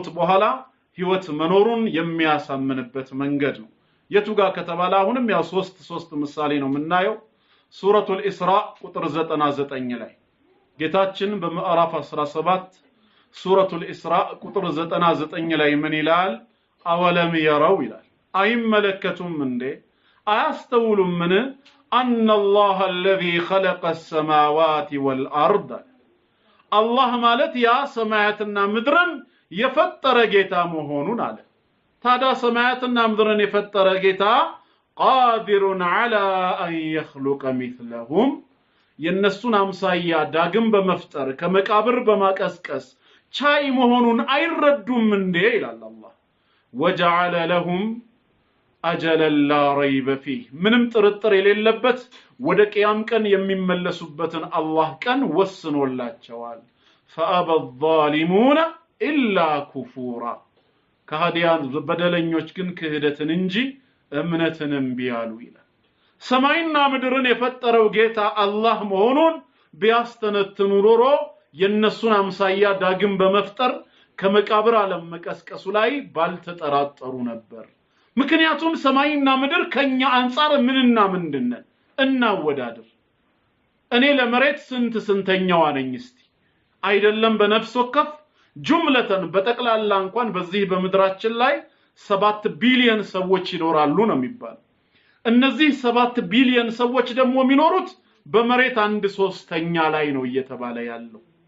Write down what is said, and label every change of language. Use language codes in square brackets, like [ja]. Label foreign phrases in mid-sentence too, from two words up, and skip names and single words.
[am] በኋላ ህይወት መኖሩን የሚያሳምንበት መንገድ ነው የቱጋ ከተባለ አሁንም ያው ሶስት ምሳሌ ነው የምናየው ሱረቱል ኢስራ ቁጥር 99 ላይ ጌታችን በምዕራፍ 17 ሱረቱል ኢስራ ቁጥር 99 ላይ ምን ይላል [ar] أولم يروا [am] ይላል አይመለከቱም እንዴ አያስተውሉም ምን [ar] ان الله الذي خلق السماوات والارض [am] الله ማለት ያ ሰማያትና ምድርን የፈጠረ ጌታ መሆኑን አለ ታዲያ ሰማያትና ምድርን የፈጠረ ጌታ [ar] قادر على ان يخلق مثلهم [am] የነሱን አምሳያ ዳግም በመፍጠር ከመቃብር በማቀስቀስ ቻይ መሆኑን አይረዱም እንዴ ይላል አላህ [ar] وجعل لهم اجلا لا ريب فيه [am] ምንም ጥርጥር የሌለበት ወደ ቂያም ቀን የሚመለሱበትን አላህ ቀን ወስኖላቸዋል [ar] فابى الظالمون الا كفورا [am] ከሃዲያን በደለኞች ግን ክህደትን እንጂ እምነትንም ቢያሉ ይላል ሰማይና ምድርን የፈጠረው ጌታ አላህ መሆኑን ቢያስተነትኑ ኖሮ የነሱን አምሳያ ዳግም በመፍጠር ከመቃብር ዓለም መቀስቀሱ ላይ ባልተጠራጠሩ ነበር ምክንያቱም ሰማይና ምድር ከኛ አንፃር ምንና ምንድነን እናወዳድር እኔ ለመሬት ስንተኛው ነኝ እስቲ አይደለም በነፍስ ወከፍ ጁምለተን በጠቅላላ እንኳን በዚህ በመድራችን ላይ 7 ቢሊዮን ሰዎች ይኖራሉ ነው የሚባለው እነዚህ 7 ቢሊዮን ሰዎች ደግሞ የሚኖሩት በመሬት 1/3 ላይ ነው እየተባለ ያለው